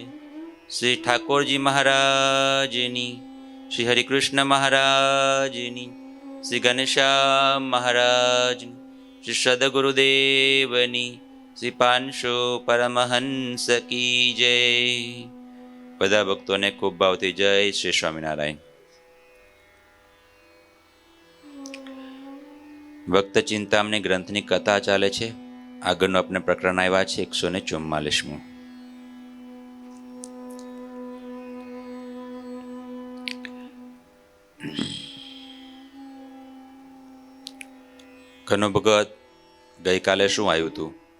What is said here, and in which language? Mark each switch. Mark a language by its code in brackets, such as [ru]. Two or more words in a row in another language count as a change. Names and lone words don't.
[gu] શ્રી ઠાકુરજી મહારાજની, શ્રી હરિકૃષ્ણ મહારાજની, શ્રી ઘનશ્યામ મહારાજ, શ્રી સદ્ગુરુદેવની, શ્રી પાંશો પરમહંસ [hi] की जय। [gu] બધા ભક્તોને ખૂબ ભાવથી જય શ્રી સ્વામિનારાયણ। ભક્ત ચિંતામણી ગ્રંથની કથા ચાલે છે। આગળનું આપણે પ્રકરણ આવ્યા છે 144મું। કનુ ભગત ગઈકાલે શું આવ્યું હતું?